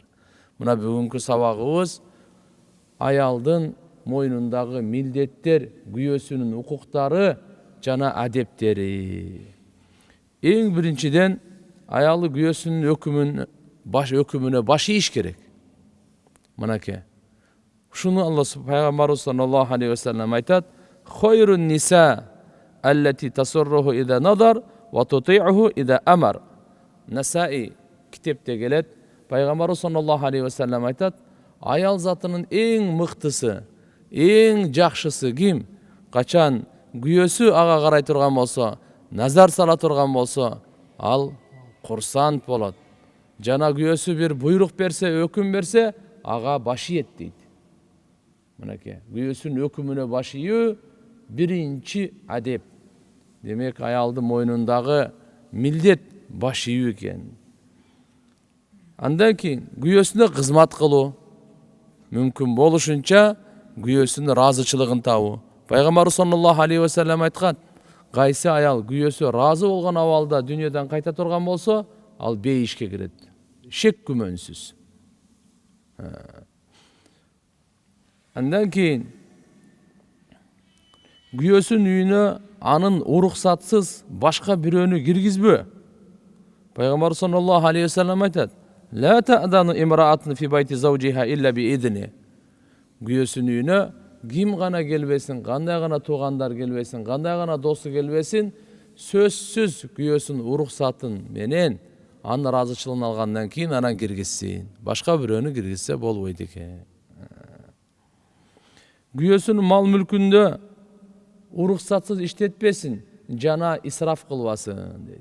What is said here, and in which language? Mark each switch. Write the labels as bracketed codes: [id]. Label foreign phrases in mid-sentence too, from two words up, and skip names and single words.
[ky] Мына бүгүнкү сабагыбыз аялдын мойнундагы милдеттер, күйөөсүнүн укуктары жана адептери. Эң биринчиден аялы күйөөсүнүн өкүмүнө баш ийиш керек. Мынакей. Ушуну Алла пайгамбарыбыз [ar] صلى الله عليه وسلم [ky] айтат: [ar] "خير النساء التي تسره إذا نظر وتطيعه إذا أمر." [ky] Насаи китепте келет. Пайгамбарыбыз [ar] صلى الله عليه وسلم [ky] айтат: аял затынын эң мыктысы, эң жакшысы ким? Качан күйөөсү ага карай турган болсо, назар сала турган болсо, ал курсант болот. Жана күйөөсү бир буйрук берсе, өкүм берсе, ага баш ийет дейт. Мынакей, күйөөсүнүн өкүмүнө баш ийүү биринчи адеп. Демек, аялдын мойнундагы милдет баш ийүү экен. Андан кийин күйөөсүнө кызмат кылуу, мүмкүн болушунча күйөөсүнүн ыраазычылыгын табуу. Пайгамбар [ar] صلى الله عليه وسلم [ky] айткан: кайсы аял күйөөсү ыраазы болгон абалда дүйнөдөн кайта турган болсо, ал бейишке кирет. Шек күмөнсүз. Андан кийин күйөөсүнүн үйүнө анын уруксатсыз башка бирөөнү киргизбөө. Пайгамбар [ar] صلى الله عليه وسلم [ky] айтат: [ar] "لا تأذن امرأة في بيت زوجها إلا بإذنه." [ky] Күйөөсүнүн үйүнө ким гана келбесин, кандай гана туугандар келбесин, кандай гана досу келбесин, сөзсүз күйөөсүнүн уруксатын менен анын ыраазычылыгын алгандан кийин анан киргизсин. Башка бирөөнү киргизсе болбойт экен. Күйөөсүнүн мал мүлкүндө уруксатсыз иштетпесин, жана исраф кылбасын дейт.